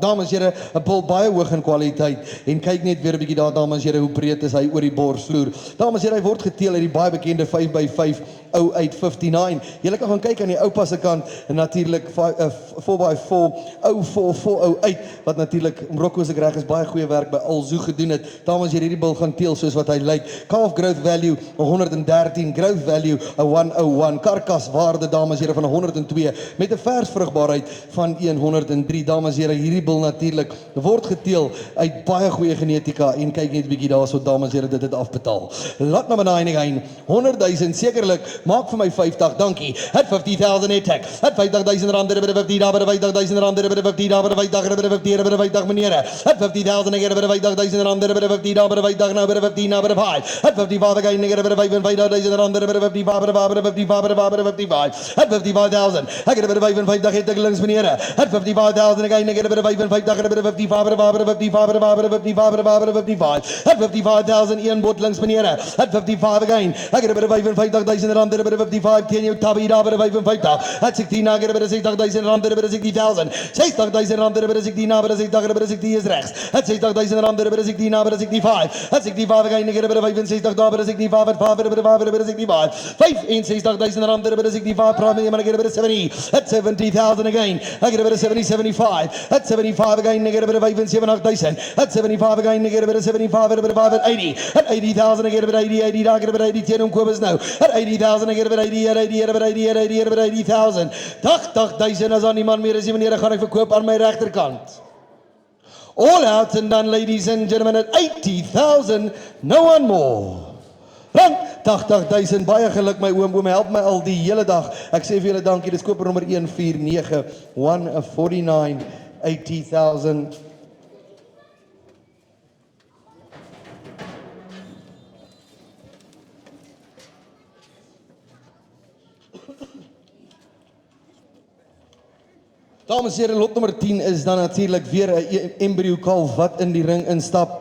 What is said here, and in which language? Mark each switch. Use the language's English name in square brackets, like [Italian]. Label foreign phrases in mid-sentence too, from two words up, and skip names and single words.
[Afrikaans] Dames en here, 'n bil baie hoog in kwaliteit. En kyk net weer 'n bietjie daar, dames en here, hoe breed is hy oor die borsvloer. Dames en here, hy word geteel uit die baie bekende 5x5 ou 859. Julle kan gaan kyk aan die oupa se kant en natuurlik 4x4 ou 408 wat natuurlik Morocco se reg is baie goeie werk by Alzoo gedoen het. Dames en here, hierdie bil gaan teel soos wat hy lyk. [English] Calf growth value 113, growth value 101, [Afrikaans] karkas waarde dames en here van 102 met 'n vers vrugbaarheid van 103. Dames en here, hierdie bil natuurlik word geteel uit baie goeie genetika en kyk net 'n bietjie daarso dames en here, dit het afbetaal. [English] Lot number 9 again, [Afrikaans] 100,000 sekerlik. Maak vir my 50, dankie. [English] At 50,000 attack. [Afrikaans] At 50,000 rand, 50 daar by 50,000 rand, 50 daar by 50 meneer. At 50,000 again, 50,000 rand, 50 daar by 50 nou by 50 nou by 5. [English] At 55 again, again by 55,000 rand, 55. At 55,000. [Afrikaans] Ek het by 55 het ek links meneer. [English] At 55,000 again, again by 55, 55. [Afrikaans] At 55,000 een bot links meneer. [English] At 55 again. [Afrikaans] Ek het by 55,000 rand, 55 teen jou tabby daar by 55. At 16 na by 60,000 rand, by 60,000. 60,000 rand, by 60 na by 60 is regs. At 60,000 rand, by 60 na by 65. [English] At 65 again, [Afrikaans] by 65 daar by 65, by 65. 65,000 rand, by 65, praat met iemand by 70. [English] At 70,000 again. [Afrikaans] Ek het by 70, 75. [English] At 75 again, by 75,000. At 75 again, by 75, by 80. At 80,000 again, [Afrikaans] by 80 daar by 80 teen hom Kobus nou. [English] At 80,000 again, [Afrikaans] by 80,000. 80,000 as aan die man meer is die meneer, gaan ek verkoop aan my regterkant. [English] All out and done, ladies and gentlemen, at 80,000, no one more. [Afrikaans] Rand 80,000, baie geluk my oom, help my al die hele dag. Ek sê vir julle dankie, dis koper nommer 149, 149, 80,000. Dames en here, lot nommer 10 is dan natuurlik weer 'n embryo kalf wat in die ring instap.